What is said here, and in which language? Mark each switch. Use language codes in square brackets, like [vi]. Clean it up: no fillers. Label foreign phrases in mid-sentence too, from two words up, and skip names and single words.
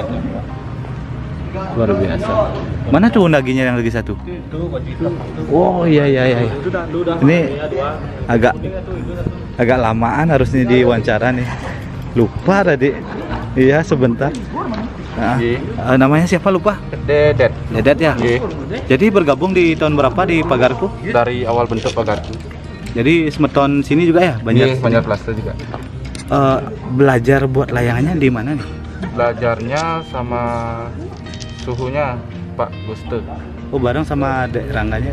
[id] Luar biasa. Mana tuh undaginya yang lagi satu? Itu baju hitam. Oh iya. Itu udah. Ini agak lamaan harusnya diwawancara nih. Lupa tadi. Iya sebentar. Nah, namanya siapa lupa? Dedet. Dedet ya. Nggih. Jadi bergabung di tahun berapa di pagarku? Dari awal bentuk pagarku. Jadi semeton sini juga ya, Banjar. Banyak plaster juga. Belajar buat layangannya di mana nih? Belajarnya sama suhunya Pak Guste. Oh bareng sama Dek Rangganya.